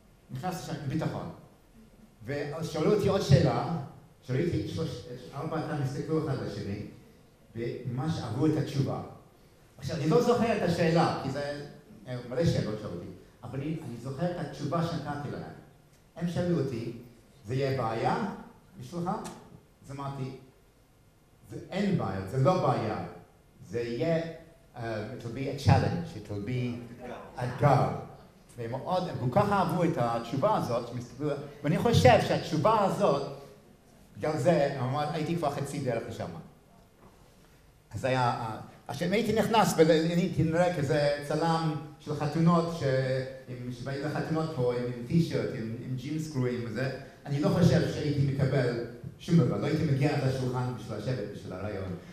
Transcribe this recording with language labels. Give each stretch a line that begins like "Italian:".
Hebrew: נכנסתי שם עם ביטחון. ושאלו אותי עוד שאלה, שראיתי 4 אנשים הסתכלו אחד לשני, וממש אהבו את התשובה. עכשיו, אני לא זוכר את השאלה, כי זה מלא שאלות שאלו אותי, אבל אני זוכר את התשובה שנתתי להם. הם שאלו אותי, זה יהיה בעיה בשבילך? אז אמרתי, אין בעיה, זה לא בעיה. זה יהיה,
English: it will be a challenge, it will be
Hebrew: אתגר. והם כל כך אהבו את התשובה הזאת, ואני חושב שהתשובה הזאת, בגלל זה, הייתי כבר חצי דרך לשם. אז היה, עכשיו הייתי נכנס והייתי נראה כזה צלם של חתונות, שבאים לחתונות פה עם טישרט, עם ג'ינס קרועים וזה, אני לא חושב שהייתי מקבל שום דבר, לא הייתי מגיע עד השולחן בשביל לשבת, בשביל הרעיון.